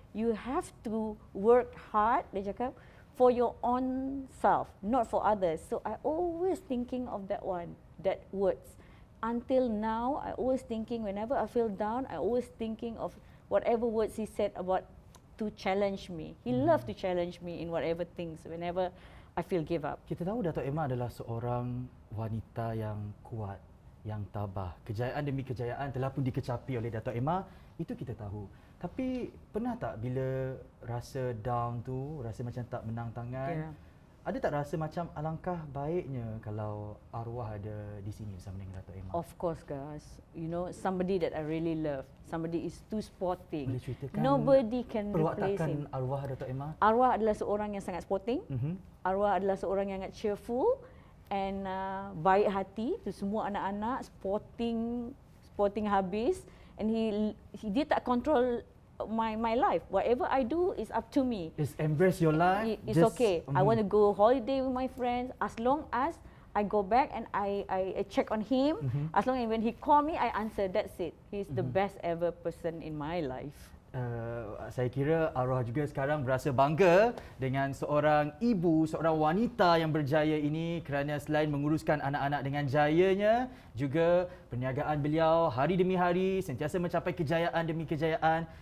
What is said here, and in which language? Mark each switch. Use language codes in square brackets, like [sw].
[en] You have to work hard, [ms] dia cakap, [en] for your own self, not for others. So I always thinking of that one, that words. Until now, I always thinking, whenever I feel down, I always thinking of whatever words he said about to challenge me. He loved to challenge me in whatever things, whenever I feel give up. [ms] Kita tahu Dato' Emma adalah seorang wanita yang kuat, yang tabah. Kejayaan demi kejayaan telah pun dikecapi oleh Dato' Emma, itu kita tahu. Tapi pernah tak bila rasa down tu, rasa macam tak menang tangan, ada tak rasa macam alangkah baiknya kalau arwah ada di sini bersama dengan Dato' Emma? [en] Of course, guys. You know, somebody that I really love. Somebody is too sporting. [ms] Boleh ceritakan [en] Nobody can replace [ms] perwatakan [en] him. [ms] arwah Dato' Emma? Arwah adalah seorang yang sangat sporting. Arwah adalah seorang yang sangat cheerful and baik hati to semua anak-anak, sporting habis, and dia tak control [en] my life. Whatever I do is up to me. Just embrace your life. It's okay. I want to go holiday with my friends as long as I go back and I check on him. As long as when he call me, I answer. That's it. He's the best ever person in my life. [ms] Saya kira arwah juga sekarang berasa bangga dengan seorang ibu, seorang wanita yang berjaya ini kerana selain menguruskan anak-anak dengan jayanya, juga perniagaan beliau hari demi hari sentiasa mencapai kejayaan demi kejayaan.